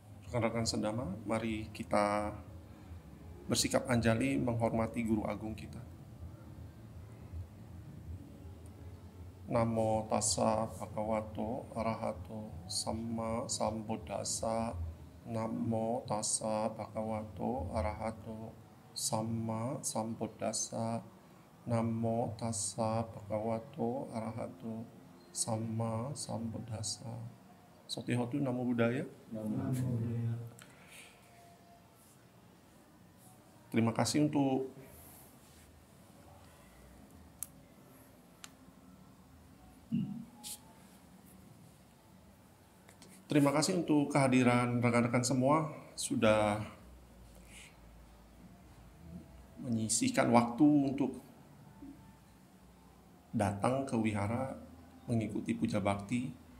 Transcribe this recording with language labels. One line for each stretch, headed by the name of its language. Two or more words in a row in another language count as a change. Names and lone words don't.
Indonesian: Rekan-rekan sedama, mari kita bersikap anjali menghormati guru agung kita.
Pali: Namo tassa bhagavato arahato samma sambuddhassa. Namo tassa bhagavato arahato samma sambuddhassa. Namo tassa bhagavato arahato samma sambuddhassa. Sotihotu Namo Buddhaya.
Indonesian: Terima kasih untuk kehadiran rekan-rekan semua, sudah menyisihkan waktu untuk datang ke wihara mengikuti puja bakti.